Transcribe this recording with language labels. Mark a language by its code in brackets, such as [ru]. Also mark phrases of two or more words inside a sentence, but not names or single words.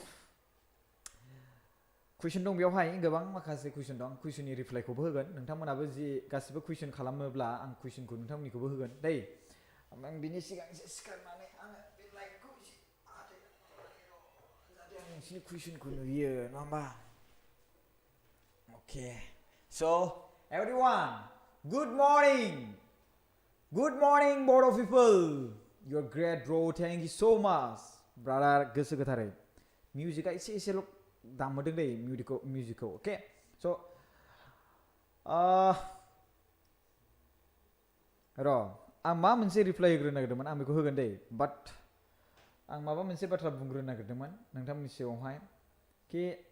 [brx] कुइसन दं बेयावहाय गोबां माखासे कुइसन दं कुइसननि रिप्लाइखौबो होगोन नोंथांमोनाबो जि गासिबो कुइसन खालामोब्ला आं कुइसनखौ नोंथांमोननिखौबो होगोन दै आं बिनि सिगां एसे सिखारनानै आङो बे लाइटखौ एसे जाहाथे आं नोंसिनि कुइसनखौ नुयो नङा होमबा [en] okay so everyone good morning Boro people you are great bro thank you so much brother [brx] गोसो गोथारै मिउजिकआ एसेल' दामदों दै मिउजिकखौ अके स' र' आं मा मोनसे रिप्लाइ होग्रोनो नागिरदोंमोन आं बेखौ होगोन दै बाट आं माबा मोनसे बाथ्रा बुंग्रोनो नागिरदोंमोन नोंथांमोननि सिगाङावहाय कि